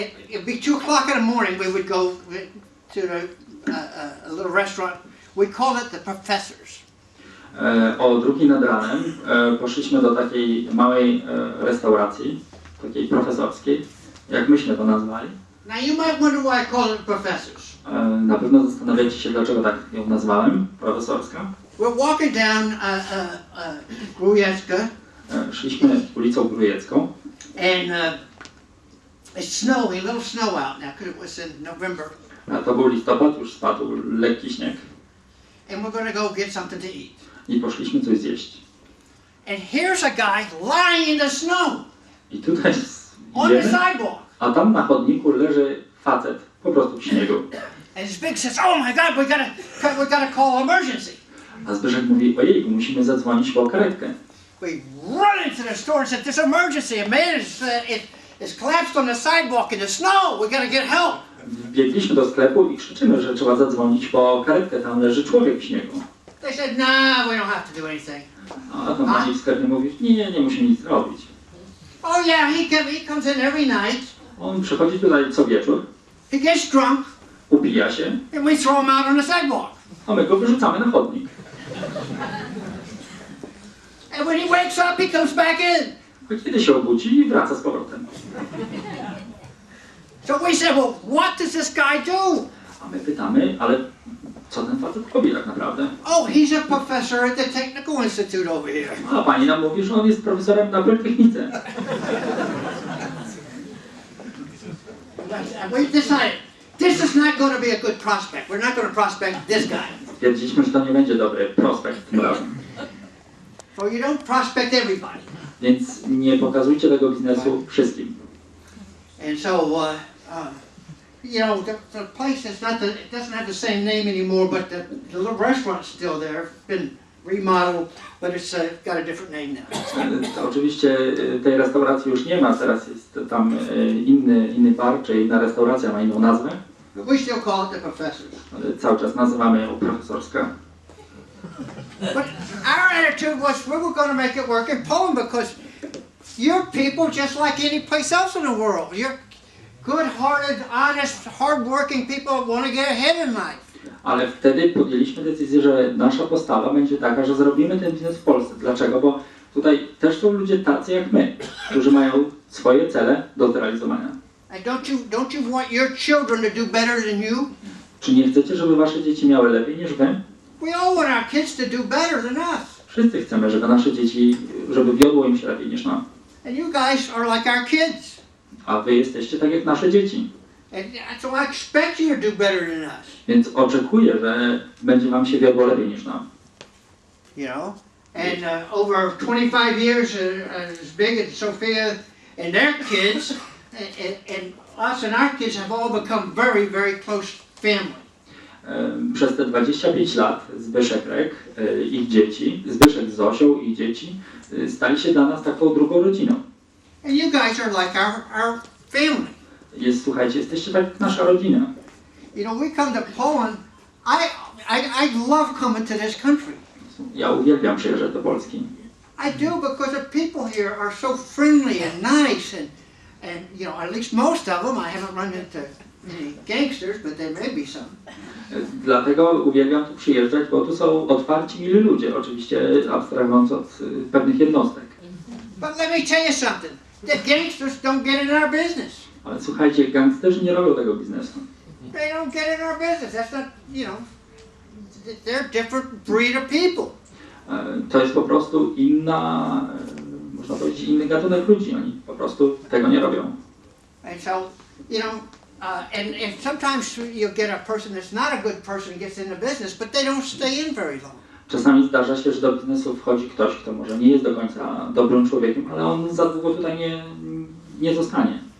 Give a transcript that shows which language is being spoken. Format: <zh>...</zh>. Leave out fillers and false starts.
<en>It'd be 2 o'clock in the morning, we would go to a little restaurant. We call it the Professors.</en> <pl>O 2:00 nad ranem poszliśmy do takiej małej restauracji, takiej profesorskiej, jak myśmy to nazwali.</pl> <en>Now you might wonder why I call it Professors.</en> <pl>Na pewno zastanawiacie się, dlaczego tak ją nazwałem, profesorska.</pl> <en>We're walking down Grujecka.</en> <pl>Szliśmy ulicą Grujecką.</pl> <en>And it's snowing, a little snow out now because it was in November.</en> <pl>A to był listopad, już spadł lekki śnieg.</pl> <en>And we're going to go get something to eat.</en> <pl>I poszliśmy coś zjeść.</pl> <en>And here's a guy lying in the snow</en> <pl>I tutaj</pl> <en>on the</en> <pl>idziemy,</pl> <en>sidewalk.</en> <pl>a tam na chodniku leży facet po prostu w śniegu.</pl> <en>And Zbig says, "Oh my God, we gotta call emergency."</en> <pl>A Zbyszek mówi, ojejku, musimy zadzwonić po karetkę.</pl> <en>We run into the store and said, "There's emergency. A man is collapsed on the sidewalk in the snow. We gotta get help."</en> <pl>Wbiegliśmy do sklepu i krzyczymy, że trzeba zadzwonić po karetkę, tam leży człowiek w śniegu.</pl> <en>They said, "Nah, we don't have to do anything."</en> <pl>A tam pani w sklepie mówi, nie musimy nic zrobić.</pl> <en>Oh yeah, he comes in every night.</en> <pl>On przychodzi tutaj co wieczór,</pl> <en>He gets drunk,</en> <pl>upija się,</pl> <en>and we throw him out on the sidewalk.</en> <pl>a my go wyrzucamy na chodnik.</pl> <en>And when he wakes up, he comes back in.</en> <pl>A kiedy się obudzi i wraca z powrotem.</pl> <en>So we said, well, what does this guy do?</en> <pl>A my pytamy, ale co ten facet robi tak naprawdę?</pl> <en>Oh, he's a professor at the Technical Institute over here.</en> <pl>A pani nam mówi, że on jest profesorem na Politechnice.</pl> <en>And we decided, this is not going to be a good prospect. We're not going to prospect this guy.</en> <pl>Stwierdziliśmy, że to nie będzie dobry prospekt tym razem.</pl> <en>So you don't prospect everybody.</en> <pl>Więc nie pokazujcie tego biznesu wszystkim.</pl> <en>And so, you know, the place is not it doesn't have the same name anymore, but the little restaurant's still there. It's been remodeled, but it's got a different name now.</en> <pl>To oczywiście tej restauracji już nie ma, teraz jest tam inny bar, czy inna restauracja ma inną nazwę.</pl> <en>But we still call it the Professors.</en> <pl>Ale cały czas nazywamy ją profesorska.</pl> <en>But our attitude was we were going to make it work in Poland because you're people just like any place else in the world. You're good-hearted, honest, hard-working people that want to get ahead in life.</en> <pl>Ale wtedy podjęliśmy decyzję, że nasza postawa będzie taka, że zrobimy ten biznes w Polsce. Dlaczego? Bo tutaj też są ludzie tacy jak my, którzy mają swoje cele do zrealizowania.</pl> <en>And don't you want your children to do better than you?</en> <pl>Czy nie chcecie, żeby wasze dzieci miały lepiej niż wy?</pl> <en>We all want our kids to do better than us.</en> <pl>Wszyscy chcemy, żeby nasze dzieci, żeby wiodło im się lepiej niż nam.</pl> <en>And you guys are like our kids.</en> <pl>A wy jesteście tak jak nasze dzieci.</pl> <en>And so I expect you to do better than us. Więc oczekuję, że będzie wam się wiodło lepiej niż nam. You know? And over 25 years, as big as Sophia and their kids, and us and our kids have all become very, very close family.</en> <pl>Przez te 25 lat Zbyszek, ich dzieci, Zbyszek z Zosią i ich dzieci stali się dla nas taką drugą rodziną.</pl> <en>And you guys are like our family.</en> <pl>Słuchajcie, jesteście tak jak nasza rodzina.</pl> <en>You know, we come to Poland, I love coming to this country.</en> <pl>Ja uwielbiam przyjeżdżać do Polski.</pl> <en>I do because the people here are so friendly and nice and you know, at least most of them. I haven't run into any gangsters, but there may be some.</en> <pl>Dlatego uwielbiam tu przyjeżdżać, bo tu są otwarci, mili ludzie, oczywiście abstrahując od pewnych jednostek.</pl> <en>But let me tell you something. The gangsters don't get in our business.</en> <pl>Ale słuchajcie, gangsterzy nie robią tego biznesu.</pl> <en>They don't get in our business. That's not, you know, they're a different breed of people.</en> <pl>To jest po prostu inna, można powiedzieć, inny gatunek ludzi. Oni po prostu tego nie robią.</pl> <en>And so, you know, and sometimes you'll get a person that's not a good person gets in the business, but they don't stay in very long.</en> <pl>Czasami zdarza się, że do biznesu wchodzi ktoś, kto może nie jest do końca dobrym człowiekiem, ale on za długo tutaj nie zostanie.</pl>